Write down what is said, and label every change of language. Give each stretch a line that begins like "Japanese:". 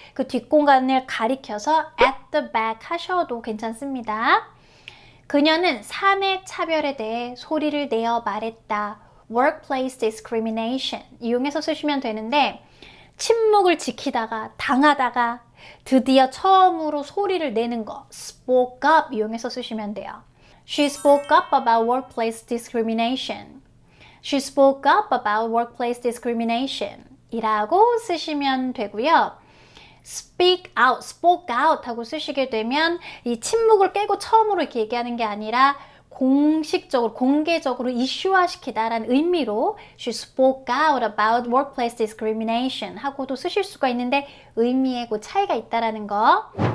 Korean: 그 뒷공간을 가리켜서 at the back 하셔도 괜찮습니다. 그녀는 사내 차별에 대해 소리를 내어 말했다. workplace discrimination 이용해서 쓰시면 되는데 침묵을 지키다가 당하다가 드디어 처음으로 소리를 내는 거 spoke up 이용해서 쓰시면 돼요.
English: She spoke up about workplace discrimination. She spoke up about workplace discrimination
Korean: 이라고 쓰시면 되고요. speak out, spoke out 하고 쓰시게 되면 이 침묵을 깨고 처음으로 이렇게 얘기하는 게 아니라 공식적으로, 공개적으로 이슈화시키다라는 의미로
English: she spoke out about workplace discrimination
Korean: 하고도 쓰실 수가 있는데 의미에 그 차이가 있다라는 거.